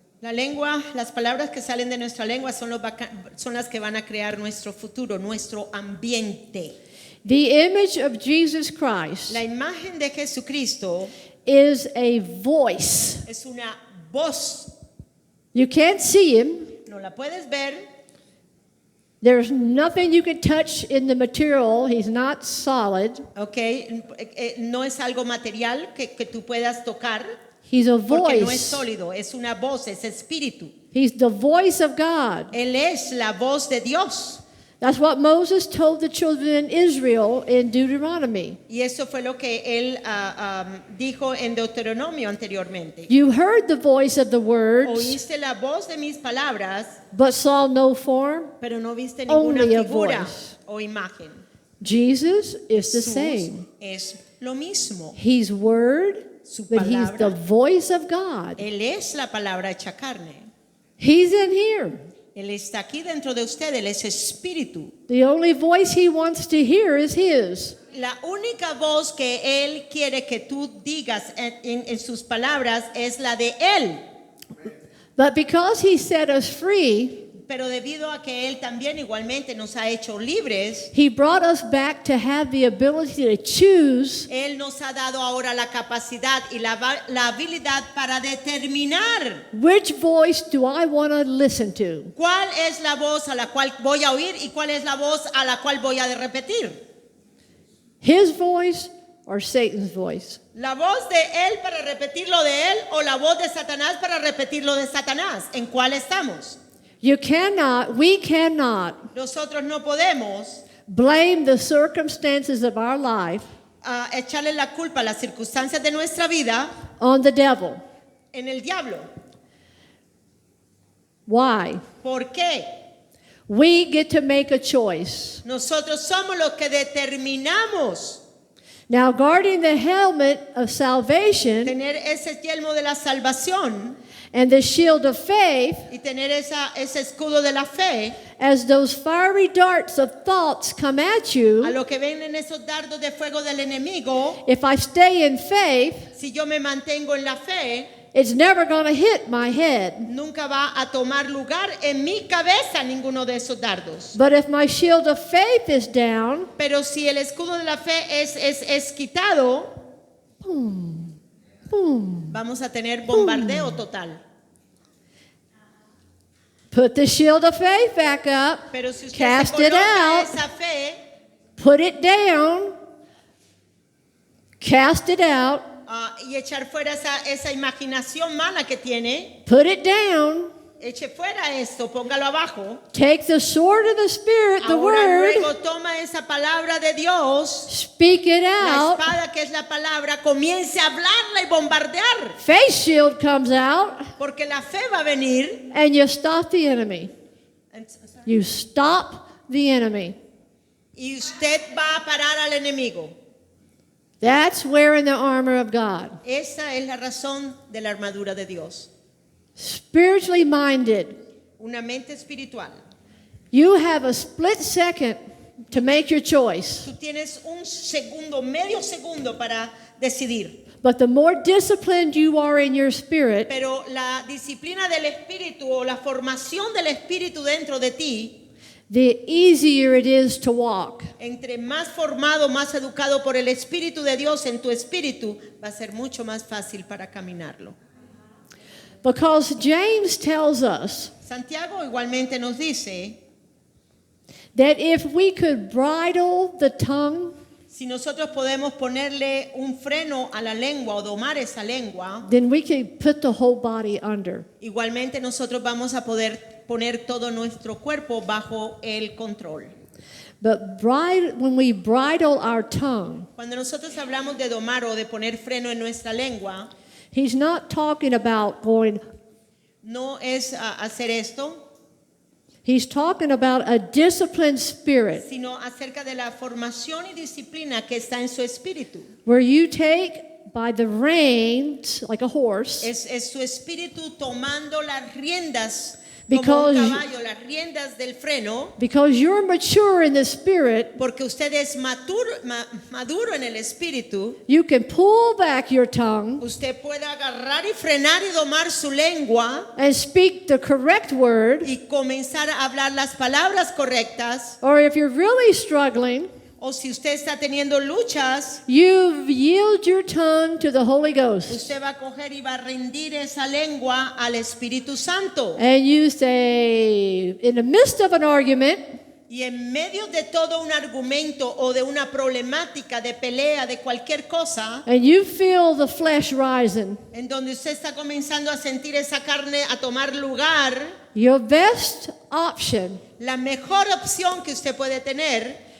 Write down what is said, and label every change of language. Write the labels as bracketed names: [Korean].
[Spanish] la lengua, las palabras que salen de nuestra lengua son las que van a crear nuestro futuro, nuestro ambiente. [English] The image of Jesus Christ [Spanish] La imagen de Jesucristo [English] is a voice. [Spanish] es una voz. [English] You can't see him. [Spanish] No la puedes ver, [English] There's nothing you can touch in the material. He's not solid. [Spanish] okay, no es algo material que tú puedas tocar. [English] He's a [Spanish] Porque no es [English] voice. [Spanish] sólido, es una voz, es espíritu. [English] He's the voice of God. [Spanish] Él es la voz de Dios. [English] That's what Moses told the children of Israel in Deuteronomy. [Spanish] Y eso fue lo que él dijo en Deuteronomio anteriormente. [English] You heard the voice of the words, [Spanish] Oíste la voz de mis palabras, [English] but saw no form. [Spanish] pero no viste ninguna [English] Only a [Spanish] figura [English] voice. [Spanish] o imagen. [English] Jesus is the [Spanish] Jesús [English] same. [Spanish] es lo mismo. [English] He's word, [Spanish] Su [English] but he's [Spanish] palabra. [English] the voice of God. [Spanish] Él es la palabra hecha carne. [English] He's in here. [Spanish] Él está aquí dentro de usted, Él es espíritu. [English] The only voice he wants to hear is his. [Spanish] La única voz que Él quiere que tú digas en sus palabras es la de Él. [English] But because he set us free, [Spanish] Pero debido a que Él también igualmente nos ha hecho libres, [English] he brought us back to have the ability to choose [Spanish] Él nos ha dado ahora la capacidad y la habilidad para determinar [English] which voice do I want to listen to. [Spanish] cuál es la voz a la cual voy a oír y cuál es la voz a la cual voy a repetir. [English] His voice or Satan's voice. [Spanish] La voz de Él para repetir lo de Él o la voz de Satanás para repetir lo de Satanás. ¿En cuál estamos? [English] We cannot [Spanish] Nosotros no podemos [English] blame the circumstances of our life [Spanish] echarle la culpa a las circunstancias de nuestra vida [English] on the devil. [Spanish] en el diablo. [English] Why? [Spanish] ¿Por qué? [English] We get to make a choice. [Spanish] Nosotros somos los que determinamos [English] Now, guarding the helmet of salvation [Spanish] tener ese yelmo de la salvación [English] and the shield of faith, [Spanish] y tener ese escudo de la fe. [English] as those fiery darts of thoughts come at [Spanish] A [English] you, [Spanish] lo que ven en esos dardos de fuego del enemigo, [English] if I stay in faith, [Spanish] si yo me mantengo en la fe, [English] it's never going to hit my head. [Spanish] nunca va a tomar lugar en mi cabeza ninguno de esos dardos. [English] But if my shield of faith is down, [Spanish] Pero si el escudo de la fe es quitado, [English] boom, [Spanish] vamos a tener bombardeo total. [English] put the shield of faith back up, [Spanish] Pero si usted [English] cast [Spanish] se [English] it [Spanish] coloca [English] out, [Spanish] esa fe [English] put it down, cast it out, [Spanish] y echar fuera esa imaginación mala que tiene, [English] put it down, [Spanish] eche fuera esto, póngalo abajo. [English] take the sword of the Spirit, the [Spanish] Ahora [English] word, [Spanish] luego toma esa palabra de Dios, [English] speak it [Spanish] la [English] out, [Spanish] espada que es la palabra, comience a hablarla y bombardear, [English] faith shield comes out, [Spanish] porque la fe va a venir. [English] and you stop the enemy. You stop the enemy. [Spanish] Y usted va a parar al enemigo. [English] That's wearing the armor of God. [Spanish] Esa es la razón de la armadura de Dios. [English] Spiritually minded. [Spanish] Una mente espiritual. [English] You have a split second to make your choice. [Spanish] Tú tienes un segundo, medio segundo para decidir. [English] But the more disciplined you are in your spirit, [Spanish] Pero la disciplina del espíritu o la formación del espíritu dentro de ti, [English] the easier it is to walk. [Spanish] entre más formado, más educado por el Espíritu de Dios en tu espíritu, va a ser mucho más fácil para caminarlo. [English] Because James tells us [Spanish] Santiago igualmente nos dice, [English] that if we could bridle the tongue, [Spanish] si nosotros podemos ponerle un freno a la lengua o domar esa lengua, [English] then we could put the whole body under. [Spanish] igualmente nosotros vamos a poder poner todo nuestro cuerpo bajo el control. [English] But when we bridle our tongue, [Spanish] Cuando nosotros hablamos de domar o de poner freno en nuestra lengua, [English] he's not talking about going, [Spanish] no es hacer esto, [English] he's talking about a disciplined spirit [Spanish] sino acerca de la formación y disciplina que está en su espíritu. [English] where you take by the reins, like a horse, [Spanish] Es su espíritu tomando las riendas [English] Because- [Spanish] como un caballo, las riendas del freno, [English] because you're mature in the spirit, [Spanish] porque usted es maduro en el espíritu. [English] you can pull back your tongue [Spanish] Usted puede agarrar y frenar y domar su lengua [English] and speak the correct word. [Spanish] y comenzar a hablar las palabras correctas. [English] Or if you're really struggling, [Spanish] O si usted está teniendo luchas, [English] you yield your tongue to the Holy Ghost. [Spanish] usted va a coger y va a rendir esa lengua al Espíritu Santo. [English] And you say, in the midst of an argument, [Spanish] Y en medio de todo un argumento o de una problemática, de pelea, de cualquier cosa, [English] and you feel the flesh rising, [Spanish] en donde usted está comenzando a sentir esa carne a tomar lugar, [English] your best option [Spanish] La mejor opción que usted puede tener,